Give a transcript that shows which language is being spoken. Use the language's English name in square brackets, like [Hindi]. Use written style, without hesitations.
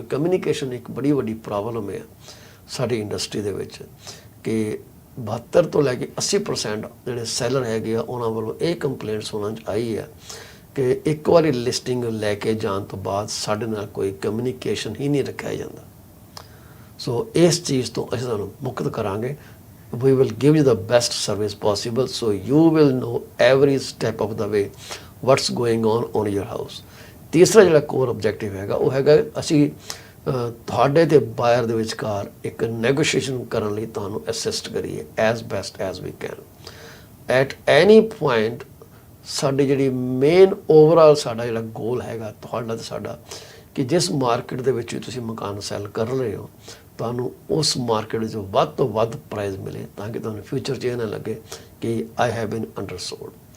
[Punjabi] ਕੋਈ ਕਮਿਊਨੀਕੇਸ਼ਨ ਇੱਕ ਬੜੀ ਵੱਡੀ ਪ੍ਰੋਬਲਮ ਹੈ ਸਾਡੀ ਇੰਡਸਟਰੀ ਦੇ ਵਿੱਚ ਕਿ 72 ਤੋਂ ਲੈ ਕੇ 80% ਜਿਹੜੇ ਸੈਲਰ ਹੈਗੇ ਆ ਉਹਨਾਂ ਵੱਲੋਂ ਇਹ ਕੰਪਲੇਂਟ ਸੁਣਨ 'ਚ ਆਈ ਹੈ ਕਿ ਇੱਕ ਵਾਰੀ ਲਿਸਟਿੰਗ ਲੈ ਕੇ ਜਾਣ ਤੋਂ ਬਾਅਦ ਸਾਡੇ ਨਾਲ ਕੋਈ ਕਮਿਊਨੀਕੇਸ਼ਨ ਹੀ ਨਹੀਂ ਰੱਖਿਆ ਜਾਂਦਾ। ਸੋ ਇਸ ਚੀਜ਼ ਤੋਂ ਅਸੀਂ ਤੁਹਾਨੂੰ ਮੁਕਤ ਕਰਾਂਗੇ। [English] we will give you the best service possible so you will know every step of the way what's going on your house. [Punjabi] ਤੀਸਰਾ ਜਿਹੜਾ ਕੋਰ ਆਬਜੈਕਟਿਵ ਹੈਗਾ ਉਹ ਹੈਗਾ ਅਸੀਂ ਤੁਹਾਡੇ ਤੇ ਬਾਇਰ ਦੇ ਵਿਚਕਾਰ ਇੱਕ ਨੈਗੋਸ਼ੀਏਸ਼ਨ ਕਰਨ ਲਈ ਤੁਹਾਨੂੰ ਅਸਿਸਟ ਕਰੀਏ [English] As best as we can at any point. [Punjabi] ਸਾਡੀ ਜਿਹੜੀ ਮੇਨ ਓਵਰਆਲ ਸਾਡਾ ਜਿਹੜਾ ਗੋਲ ਹੈਗਾ ਤੁਹਾਡਾ ਤੇ ਸਾਡਾ ਕਿ ਜਿਸ ਮਾਰਕੀਟ ਦੇ ਵਿੱਚ ਤੁਸੀਂ ਮਕਾਨ ਸੈੱਲ ਕਰ ਰਹੇ ਹੋ ਤੁਹਾਨੂੰ ਉਸ ਮਾਰਕੀਟ 'ਚ ਵੱਧ ਤੋਂ ਵੱਧ ਪ੍ਰਾਈਜ਼ ਮਿਲੇ ਤਾਂ ਕਿ ਤੁਹਾਨੂੰ ਫਿਊਚਰ 'ਚ ਇਹ ਨਾ ਲੱਗੇ ਕਿ [English] I have been undersold.